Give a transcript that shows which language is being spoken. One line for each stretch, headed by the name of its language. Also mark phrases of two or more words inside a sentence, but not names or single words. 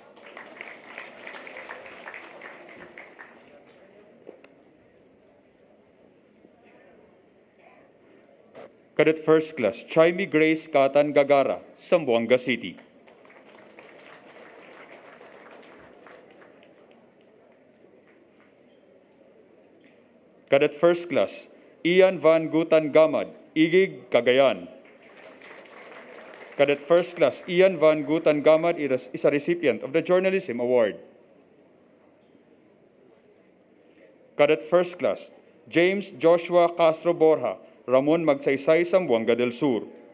English: Cadet First Class Chaimi Grace Katan Gagara, Zamboanga City. Cadet First Class Ian Van Gutan Gamad, Igig, Cagayan. Cadet First Class Ian Van Gutan Gamad is a recipient of the Journalism Award. Cadet First Class James Joshua Castro Borja, Ramon Magsaysay, Zamboanga del Sur.